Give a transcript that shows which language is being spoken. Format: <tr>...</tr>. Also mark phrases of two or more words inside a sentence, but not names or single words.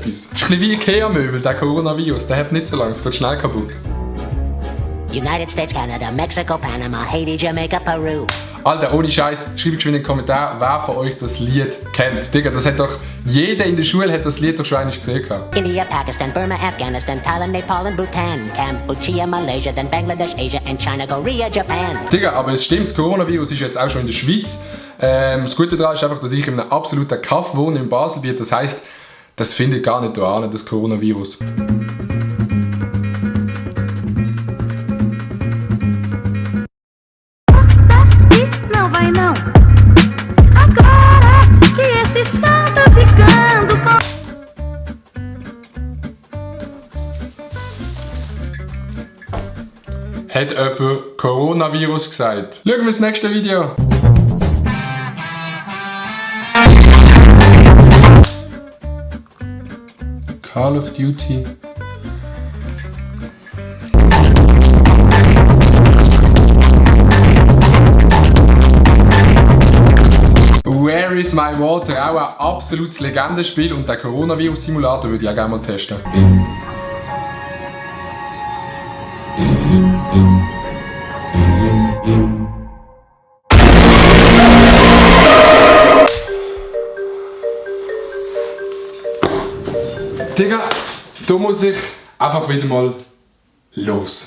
<de>Das ist ein bisschen wie Ikea-Möbel, der Coronavirus. Der hat nicht so lange, es geht schnell kaputt. United States, Canada, Mexico, Panama, Haiti, Jamaica, Peru. Alter, ohne Scheiß, schreibt in den Kommentaren, wer von euch das Lied kennt. Digga, das hat doch jeder in der Schule hat das Lied doch schon einmal gesehen. India, Pakistan, Burma, Afghanistan, Thailand, Nepal and Bhutan, Cambodia, Malaysia, then Bangladesh, Asia and China, Korea, Japan. Digga, aber es stimmt, das Coronavirus ist jetzt auch schon in der Schweiz. Das Gute daran ist einfach, dass ich in einem absoluten Kaff wohne, im Baselbiet. Das heisst, das findet gar nicht da an, das Coronavirus.</de> <pt>Não vai não. Agora que esse som tá ficando com...</pt> <de>Hat jemand Coronavirus gesagt? Schauen wir das nächste Video. Call of Duty.</de> <en>Where is my water?</en> <de>Auch ein absolutes Legendenspiel und der Coronavirus-Simulator würde ich auch gerne mal testen. Digga, da muss ich einfach wieder mal los.</de>